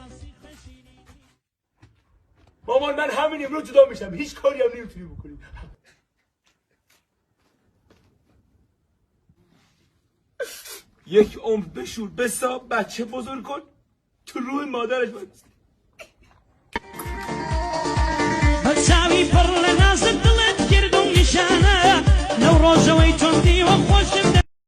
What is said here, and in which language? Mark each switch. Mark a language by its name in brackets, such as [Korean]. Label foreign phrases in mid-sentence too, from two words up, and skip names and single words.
[Persian] مامان من همین امروز جدا میشم. هیچ کاری هم نمیتونی بکنی. یک عمر بشور بساب بچه بزرگ کن تو روی مادرش بایست. [Central Kurdish] بەچاوی پڕ لە نازت دڵت کردم نیشانە لەو ڕۆژەوەی تۆندی وە خۆشم